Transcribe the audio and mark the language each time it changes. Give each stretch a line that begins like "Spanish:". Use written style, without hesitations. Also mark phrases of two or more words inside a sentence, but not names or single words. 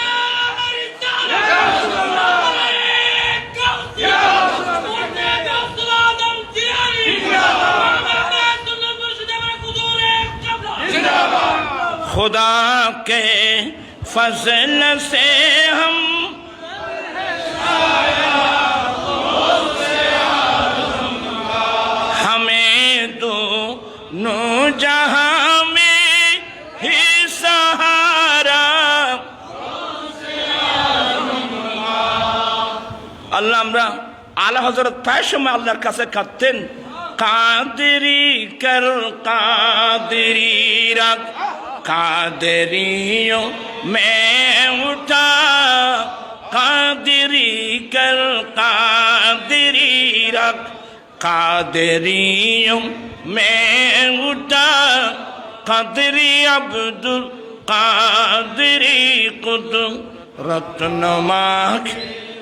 Urdu: خدا کے فضل سے ہم ہمیں دونوں جہاں میں ہی سہارا
Bangla: আল্লাহ আমরা আলা হযরত প্রায় সময় আল্লাহর কাছে কাঁদতেন,
Urdu: قادری کر قادری رکھ قادریوں میں اٹھا قادری کر قادری رکھ قادریوں میں اٹھا قادری عبدالقادری قدرت نما